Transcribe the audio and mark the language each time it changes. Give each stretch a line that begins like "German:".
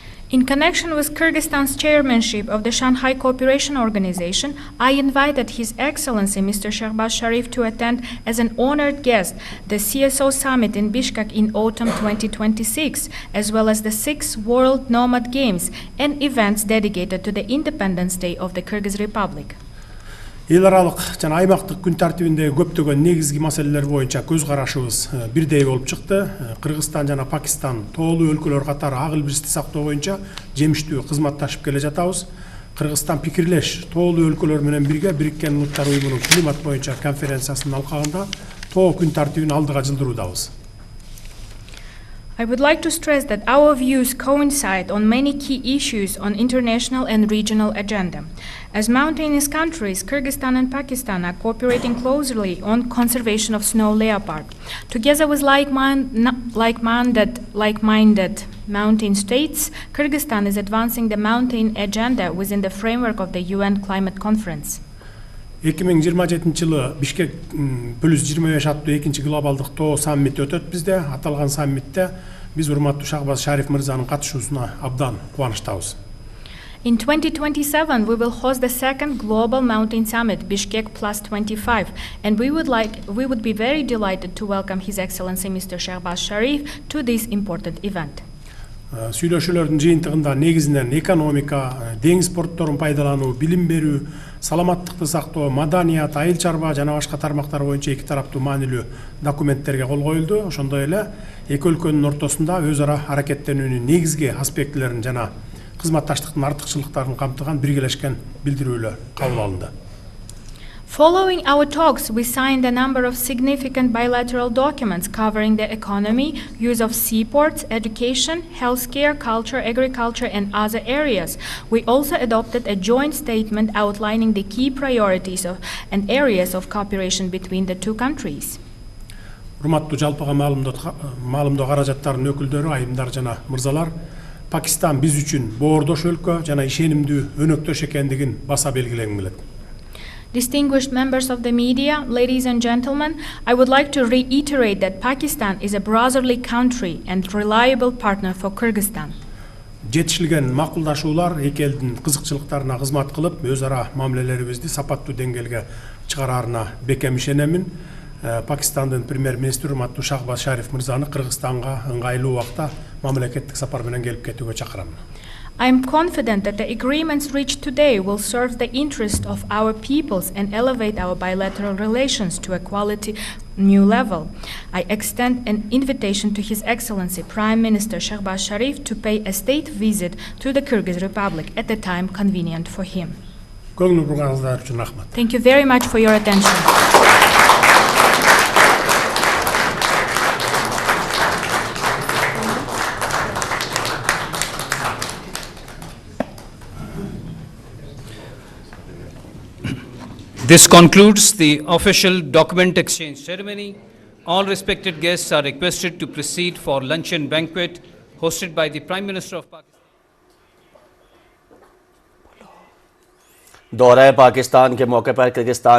English: In connection with Kyrgyzstan's chairmanship of the Shanghai Cooperation Organization, I invited His Excellency Mr. Shehbaz Sharif to attend as an honored guest the CSO Summit in Bishkek in autumn 2026, as well as the 6th World Nomad Games and events dedicated to the Independence Day of the Kyrgyz Republic.
Kyrgyz: Эл аралык жана аймактык күн тартибиндеги көптөгөн негизги маселелер боюнча көз карашыбыз бирдей болуп чыкты. Кыргызстан жана Пакистан тоолуу өлкөлөр катары ак илбирсти сактоо боюнча жемиштүү кызматташып келе жатабыз. Кыргызстан пикирлеш тоолуу өлкөлөр менен бирге Бириккен Улуттар уюмунун климат боюнча конференциясынын алкагында тоо күн тартибин алдыга жылдыруудабыз.
English: I would like to stress that our views coincide on many key issues on international and regional agenda. As mountainous countries, Kyrgyzstan and Pakistan are cooperating closely on conservation of snow leopard. Together with like-minded mountain states, Kyrgyzstan is advancing the mountain agenda within the framework of the UN Climate Conference.
Kyrgyz: 2027 жылы Бишкек +25 аттуу 2-чи глобалдык тоо саммити өтөт бизде. Аталган саммитте биз урматтуу Shehbaz Sharif мырзанын катышуусуна абдан кубанычтабыз.
English: In 2027, we will host the second Global Mountain Summit, Bishkek +25, and we would be very delighted to welcome His Excellency Mr. Shehbaz Sharif to this important event.
Kyrgyz: Сүйлөшүүлөрдүн жыйынтыгында негизинен экономика, деңиз портторун пайдалануу, билим берүү, саламаттыкты сактоо, маданият, айыл чарба жана башка тармактар боюнча эки тараптуу маанилүү документтерге кол коюлду. Ошондой эле эки өлкөнүн ортосунда өз ара аракеттенүүнүн негизги аспектилерин жана кызматташтыктын артыкчылыктарын камтыган биргелешкен билдирүүлөр кабыл алынды.
English: Following our talks, we signed a number of significant bilateral documents covering the economy, use of seaports, education, healthcare, culture, agriculture, and other areas. We also adopted a joint statement outlining the key priorities and areas of cooperation between the two countries.
Kyrgyz: Урматтуу жалпыга маалымдоо каражаттарынын өкүлдөрү, айымдар жана мырзалар, Пакистан биз үчүн боордош өлкө жана ишенимдүү өнөктөш экендигин баса белгилегим келет.
English: Distinguished members of the media, ladies and gentlemen, I would like to reiterate that Pakistan is a brotherly country and reliable partner for Kyrgyzstan.
Kyrgyz: Жетишилген макулдашуулар эки элдин кызыкчылыктарына кызмат кылып, өз ара мамилелерибизди сапаттуу деңгээлге чыгараарына бекем ишенемин. Пакистандын премьер-министри урматтуу Shehbaz Sharif мырзаны Кыргызстанга ыңгайлуу убакта мамлекеттик сапар менен келип кетүүгө чакырам.
English: I am confident that the agreements reached today will serve the interest of our peoples and elevate our bilateral relations to a quality new level. I extend an invitation to His Excellency Prime Minister Shehbaz Sharif to pay a state visit to the Kyrgyz Republic at the time convenient for him. Thank you very much for your attention. This concludes the official document exchange ceremony. All respected guests are requested to proceed for luncheon banquet hosted by the Prime Minister of Pakistan.
Hindi: दौरा पाकिस्तान के मौके पर Kyrgyzstan